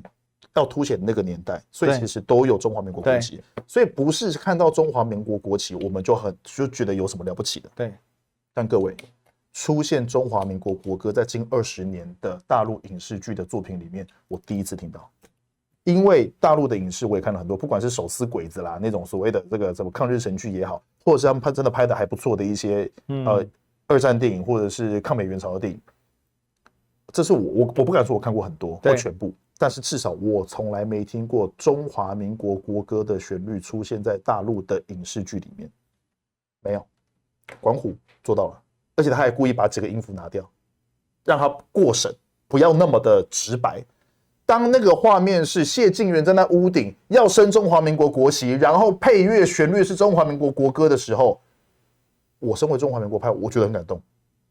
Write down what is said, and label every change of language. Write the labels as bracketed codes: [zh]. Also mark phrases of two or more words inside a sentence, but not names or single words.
[zh] 要凸顯那個年代，所以其實都有中華民國國旗，所以不是看到中華民國國旗我們就覺得有什麼了不起的。對，但各位，出現中華民國國歌在近20年的大陸影視劇的作品裡面，我第一次聽到。因為大陸的影視我也看了很多，不管是手撕鬼子啦那種所謂的這個什麼抗日神劇也好，或者是他們真的拍的還不錯的一些二戰電影或者是抗美援朝的電影，這是我不敢說我看過很多或全部。但是至少我從來沒聽過中華民國國歌的旋律出現在大陸的影視劇裡面，沒有。管虎做到了，而且他還故意把幾個音符拿掉，讓他過審，不要那麼的直白。當那個畫面是謝晉元在那屋頂要升中華民國國旗，然後配樂旋律是中華民國國歌的時候，我身為中華民國派，我覺得很感動。